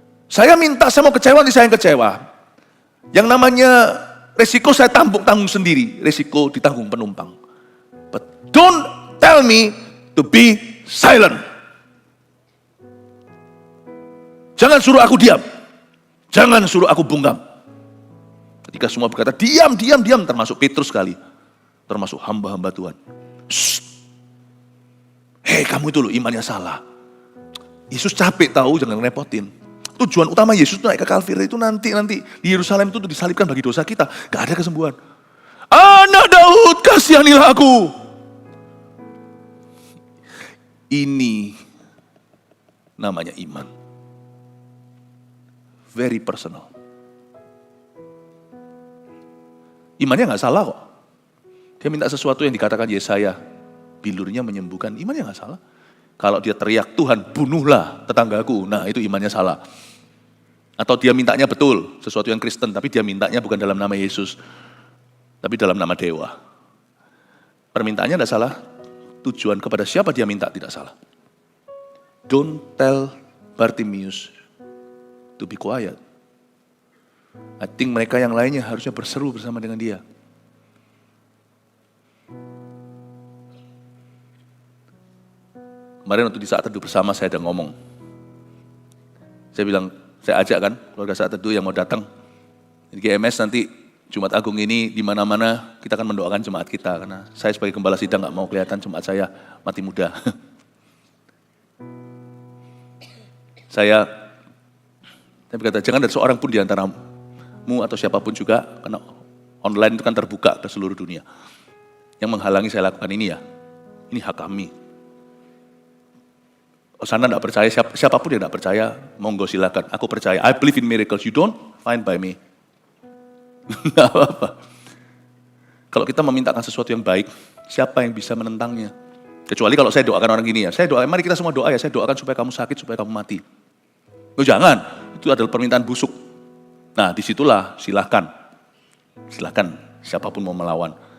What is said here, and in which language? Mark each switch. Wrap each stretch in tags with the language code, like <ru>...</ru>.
<id>Saya mau kecewa, saya yang kecewa. Yang namanya resiko saya tanggung sendiri, resiko ditanggung penumpang.</id> <en>But don't tell me to be silent.</en> <id>Jangan suruh aku diam. Jangan suruh aku bungkam. Ketika semua berkata diam, termasuk Petrus sekali. Termasuk hamba-hamba Tuhan. Hei kamu itu loh imannya salah. Yesus capek tahu, jangan ngerepotin. Tujuan utama Yesus naik ke Kalvary itu nanti di Yerusalem itu disalibkan bagi dosa kita. Gak ada kesembuhan. Anak Daud kasihanilah aku. Ini namanya iman.</id> <en>Very personal.</en> <id>Imannya gak salah kok. Dia minta sesuatu yang dikatakan Yesaya, bilurnya menyembuhkan, imannya nggak salah. Kalau dia teriak, Tuhan bunuhlah tetanggaku, nah itu imannya salah. Atau dia mintanya betul, sesuatu yang Kristen, tapi dia mintanya bukan dalam nama Yesus, tapi dalam nama dewa. Permintaannya tidak salah, tujuan kepada siapa dia minta tidak salah.</id> <en>Don't tell Bartimaeus to be quiet. I think</en> <id>mereka yang lainnya harusnya berseru bersama dengan dia. Kemarin waktu di saat teduh bersama saya ada ngomong. Saya bilang, saya ajak kan keluarga saat teduh yang mau datang. Di GMS nanti Jumat Agung ini di mana-mana kita akan mendoakan jemaat kita. Karena saya sebagai gembala sidang gak mau kelihatan jemaat saya mati muda. Saya berkata, jangan ada seorang pun di antaramu atau siapapun juga, karena online itu kan terbuka ke seluruh dunia. Yang menghalangi saya lakukan ini ya, ini hak kami. Sana tidak percaya, siapapun yang tidak percaya, monggo silakan. Aku percaya,</id> <en>I believe in miracles, you don't, fine by me.</en> <id>Tidak apa-apa. Kalau kita memintakan sesuatu yang baik, siapa yang bisa menentangnya? Kecuali kalau saya doakan orang gini ya, saya doakan, mari kita semua doa ya, saya doakan supaya kamu sakit, supaya kamu mati. Oh jangan, itu adalah permintaan busuk. Nah disitulah silahkan siapapun mau melawan.</id>